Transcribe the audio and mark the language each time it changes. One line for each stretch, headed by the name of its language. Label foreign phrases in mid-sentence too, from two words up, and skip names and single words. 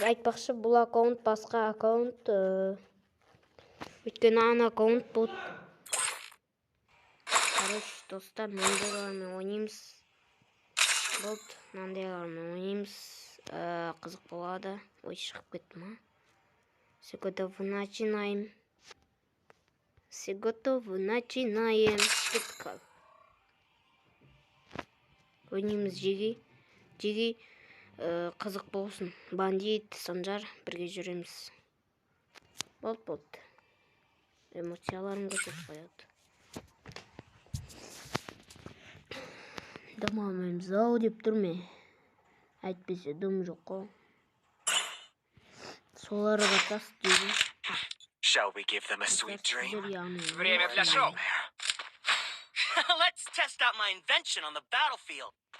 Kazakh: Айтпақшы, бұл аккаунт басқа аккаунт. Өйткені ана аккаунт бұл. Короче, достар, мындайлармен ойнаймыз. Болды, мындайлармен ойнаймыз. Қызық болады. Ой, шығып кетті ма?
Russian: Все готовы, начинаем. Все готовы, начинаем.
Kazakh: Ойнаймыз жеги. Қызық болсын. Бандит, Санжар, бірге жүреміз. Болды. Эмоцияларым көтіп қояды. Дамамаймыз ау деп тұр ме? Әйтпесе дым жоқ қой. Солары батас дейді.
English: Shall we give them a sweet dream?
Russian: Время для шоу.
English: Let's test out my invention on the battlefield.